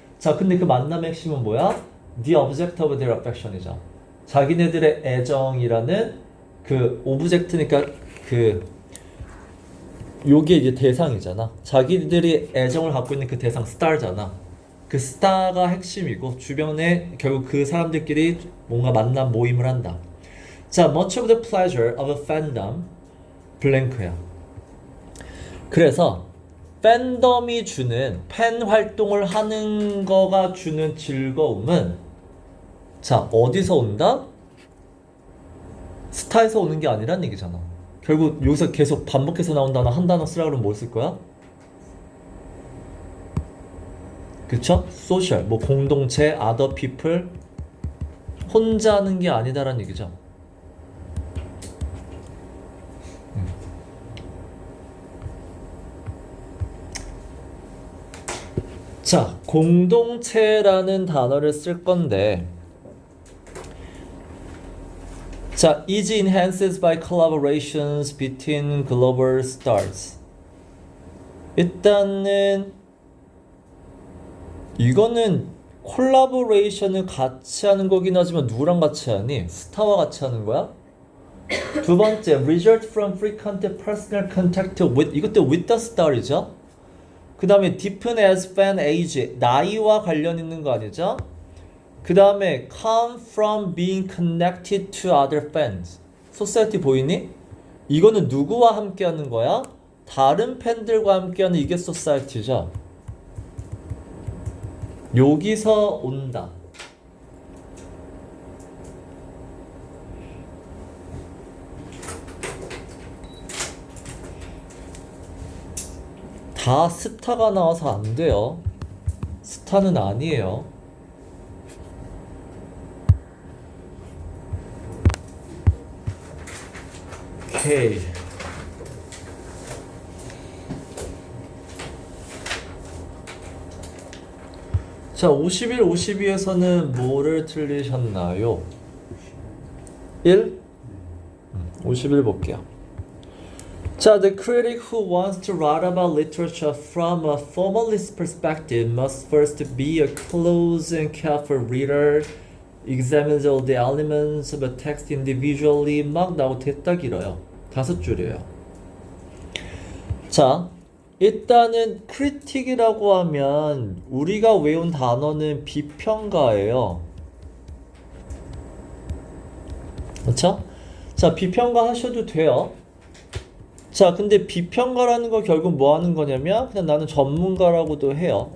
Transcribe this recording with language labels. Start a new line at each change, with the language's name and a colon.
Korean: 자, 근데 그 만남의 핵심은 뭐야?
English: The object of their affection
Korean: 이죠. 자기네들의 애정이라는 그 오브젝트니까 그 요게 이제 대상이잖아. 자기들이 애정을 갖고 있는 그 대상 스타잖아. 그 스타가 핵심이고 주변에 결국 그 사람들끼리 뭔가 만남 모임을 한다.
English: 자, much of the pleasure of a fandom
Korean: 블랭크야. 그래서 팬덤이 주는 팬 활동을 하는 거가 주는 즐거움은 자, 어디서 온다? 스타에서 오는 게 아니란 얘기잖아. 결국 여기서 계속 반복해서 나온 단어 한 단어 쓰라 그러면 뭘 쓸 거야? 그쵸? 소셜, 뭐 공동체,
English: other people
Korean: 혼자 하는 게 아니다라는 얘기죠. 자, 공동체라는 단어를 쓸 건데 자,
English: is enhanced by collaborations between global stars.
Korean: 일단은 이거는 콜라보레이션을 같이 하는 거긴 하지만 누구랑 같이 하니? 스타와 같이 하는 거야? 두 번째,
English: result from frequent personal contact with
Korean: 이것도
English: with the star이죠.
Korean: 그 다음에
English: deepen as fan age
Korean: 나이와 관련 있는 거 아니죠? 그 다음에
English: come from being connected to other fans society
Korean: 보이니? 이거는 누구와 함께 하는 거야? 다른 팬들과 함께 하는 이게 society죠. 여기서 온다. 다 스타가 나와서 안 돼요. 스타는 아니에요. 오케이. 자, 51, 52에서는 뭐를 틀리셨나요? 1? 51 볼게요.
English: 자, the critic who wants to write about literature from a formalist perspective must first be a close and careful reader, examines all the elements of a text individually.
Korean: 막 나오고 됐다 길어요. 5줄이에요. 자, 일단은 critic이라고 하면 우리가 외운 단어는 비평가예요. 그렇죠? 자, 비평가 하셔도 돼요. 자, 근데 비평가라는 거 결국 뭐 하는 거냐면 그냥 나는 전문가라고도 해요.